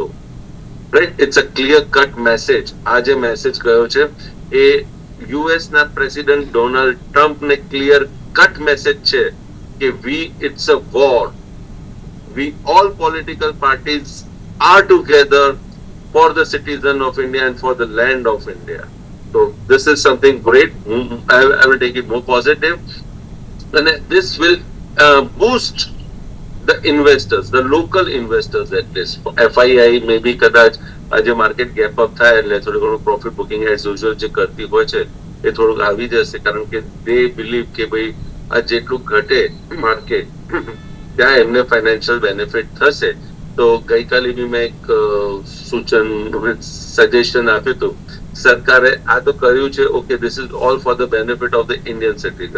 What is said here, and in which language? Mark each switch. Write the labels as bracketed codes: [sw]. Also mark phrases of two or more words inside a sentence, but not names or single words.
[en] Right? It's a clear cut message. [gu] આ જે મેસેજ ગયો છે એ યુએસ ના પ્રેસિડેન્ટ ડોનાલ્ડ ટ્રમ્પને [en] clear cut message [gu] છે કે [en] it's a war. We all political parties are together for the citizen of India and for the land of India. So this is something great. I will take it more positive. And this will boost the investors, the local investors at least. FII maybe [gu] કદાચ આજે [en] market gap up [gu] થાય એટલે થોડું ઘણું [en] profit booking as usual [gu] જે કરતી હોય છે એ થોડુંક આવી જશે, કારણ કે [en] they believe [gu] કે ભાઈ આ જેટલું ઘટે માર્કેટ ત્યાં એમને [en] financial benefit [gu] થશે. તો ગઈકાલે બી મેં એક સૂચન સજેશન આપ્યું હતું. સરકારે આ તો કર્યું છે, [en] okay, this is all for the benefit of the Indian citizen.